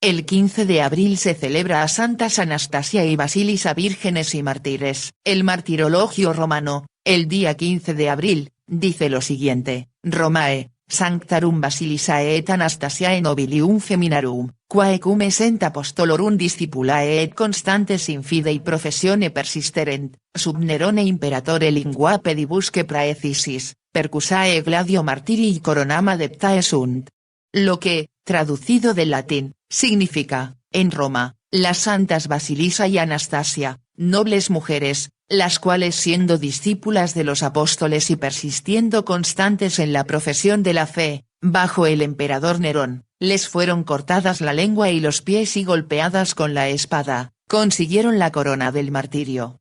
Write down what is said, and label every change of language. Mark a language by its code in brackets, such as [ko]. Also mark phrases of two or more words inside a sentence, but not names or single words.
[es] El 15 de abril se celebra a Santas Anastasia y Basilisa vírgenes y mártires. El martirologio romano, el día 15 de abril, dice lo siguiente: [la] Romae, Sanctarum Basilisae et Anastasiae Nobilium Feminarum, quae cum essent apostolorum discipulae et constantes in fidei professione persisterent, sub Nerone imperatore lingua pedibusque praecisis, percusae gladio martirii coronam adeptae sunt. [es] Lo que, traducido del latín, significa, en Roma, las santas Basilisa y Anastasia, nobles mujeres, las cuales siendo discípulas de los apóstoles y persistiendo constantes en la profesión de la fe, bajo el emperador Nerón, les fueron cortadas la lengua y los pies y golpeadas con la espada, consiguieron la corona del martirio.